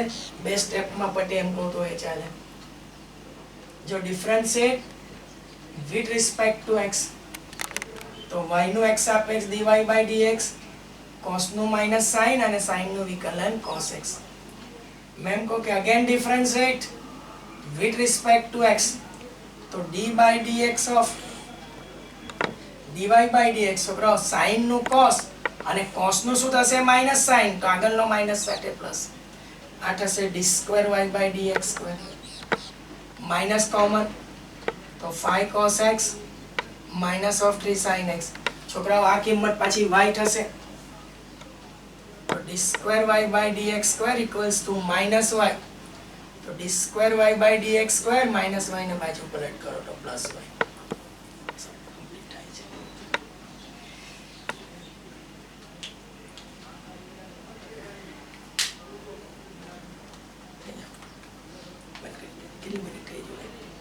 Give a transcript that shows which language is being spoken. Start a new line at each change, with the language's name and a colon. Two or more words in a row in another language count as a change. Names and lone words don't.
Gujarati: બે સ્ટેપમાં પટે એમ કહો તો એ ચાલે. જો
English: differentiate with respect to x,
Gujarati: તો y નું x સાપેક્ષ
English: dy by dx,
Gujarati: cos નું
English: minus sin
Gujarati: અને sin નું વિકલન cos x. મેમ કહો કે
English: again differentiate with respect to x,
Gujarati: તો
English: d by dx of dy by dx
Gujarati: છોકરાઓ sin નું cos અને cos નું શું થશે
English: minus sin,
Gujarati: તો આગળનો માઇનસ સાથે પ્લસ. આ થશે
English: d square y by dx square, minus common તો 5 cos x minus of 3 sin x.
Gujarati: છોકરાઓ આ કિંમત પાછી y થશે, તો
English: d square y by dx square equals to minus y,
Gujarati: તો
English: d square y by dx square minus y
Gujarati: ને બાજુ પલટ કરો તો
English: plus y.
Gujarati: કમ્પ્લીટ થાય છે. કેટલી મિનિટ થઈ ગઈ?